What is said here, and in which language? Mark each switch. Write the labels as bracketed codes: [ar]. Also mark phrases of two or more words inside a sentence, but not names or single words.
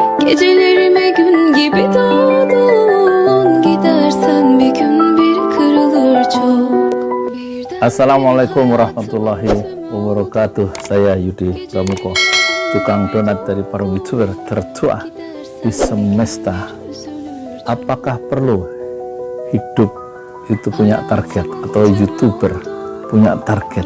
[tr] Gecelerime gün gibi doğdun. Gidersen bir gün bir kırılır çok. [ar] السلام عليكم ورحمة الله وبركاته. [id] Saya Yudi Pramuko, tukang donat dari para YouTuber tertua di semesta. Apakah perlu hidup itu punya target, atau YouTuber punya target?